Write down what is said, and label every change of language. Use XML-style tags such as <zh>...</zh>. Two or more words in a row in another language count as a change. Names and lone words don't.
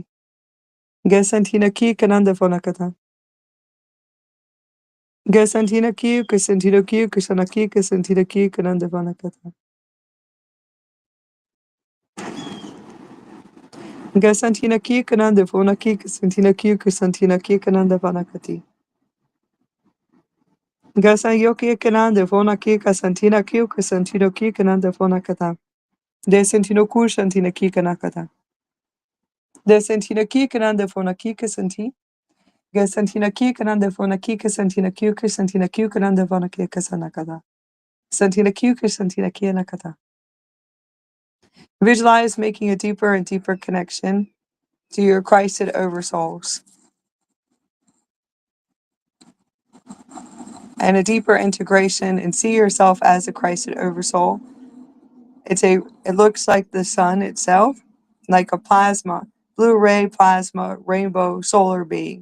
<en>Gasantina Kikanan de Fonakata. Gasantina Kikusantino Kikushanaki Kusantina Kikanan de Vonakata. Gasantina Kikanan de Fonaki Kusantina Kikanan de Vonakati. Gasan yoki kanande fona ki kasantina ki kasantino ki kanande fona kata. De sentino ku shantina ki kanakata. De sentina ki kanande fona ki kasanti. Gasantina ki kanande fona ki kasantina ki kasantina ki kanande fona ki kasanakata. Santina ki kasantina ki nakata. Visualize making a deeper and deeper connection to your Christed Oversouls and a deeper integration, and see yourself as a Christed Oversoul. It looks like the sun itself, like a plasma, blue ray plasma, rainbow solar being.</en>